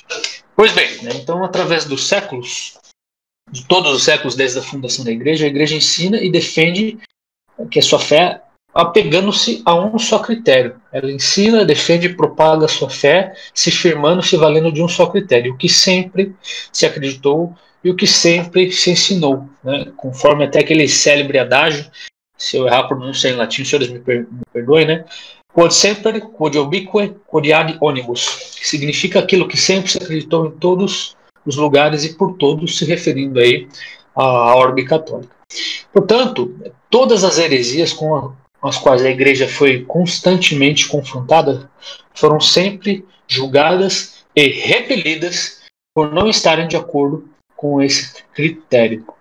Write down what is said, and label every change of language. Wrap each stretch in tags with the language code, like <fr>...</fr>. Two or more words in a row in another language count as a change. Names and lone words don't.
<pt>Pois bem, né, então através dos séculos, de todos os séculos desde a fundação da Igreja, a Igreja ensina e defende que a sua fé apegando-se a um só critério. Ela ensina, defende e propaga a sua fé, se firmando, se valendo de um só critério, o que sempre se acreditou e o que sempre se ensinou, né? Conforme até aquele célebre adágio, se eu errar a pronúncia em latim, os senhores me perdoem, né?</pt> <la>Quod semper, quod ubique, quod ad onibus,</la> <pt>que significa aquilo que sempre se acreditou em todos os lugares e por todos, se referindo aí à orbe católica. Portanto, todas as heresias com as quais a Igreja foi constantemente confrontada foram sempre julgadas e repelidas por não estarem de acordo com esse critério.</pt>